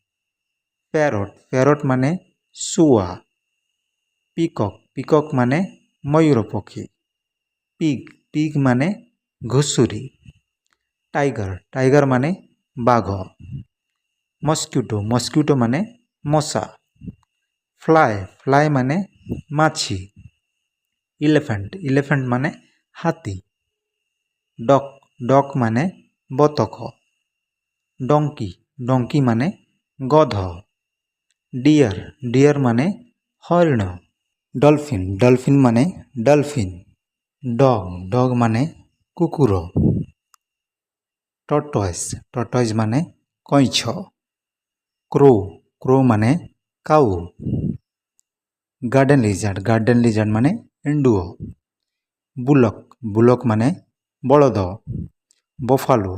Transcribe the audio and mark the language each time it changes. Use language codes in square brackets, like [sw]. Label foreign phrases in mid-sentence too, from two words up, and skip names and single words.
[or] ପାରଟ ମାନେ ସୁଆ। ପିକକ ମାନେ ମୟୂର ପକ୍ଷୀ। ପିଗ ମାନେ ଘୁଷୁରି। [en] tiger tiger [or] ମାନେ ବାଘ [en] mosquito mosquito [or] ମାନେ ମଶା [en] fly fly [or] ମାନେ ମାଛି [en] elephant elephant [or] ମାନେ ହାତୀ [en] duck duck [or] ମାନେ ବତକ [en] donkey donkey [or] ମାନେ ଗଧ [en] deer deer [or] ମାନେ ହରିଣ [en] dolphin dolphin [or] ମାନେ ଡଲଫିନ [en] dog dog [or] ମାନେ କୁକୁର [en] tortoise tortoise [or] ମାନେ କଇଁଛ [en] crow crow [or] ମାନେ କାଉ [en] garden lizard [or] ମାନେ ଏଣ୍ଡୁଅ [en] bullock bullock [or] ମାନେ ବଳଦ बफालो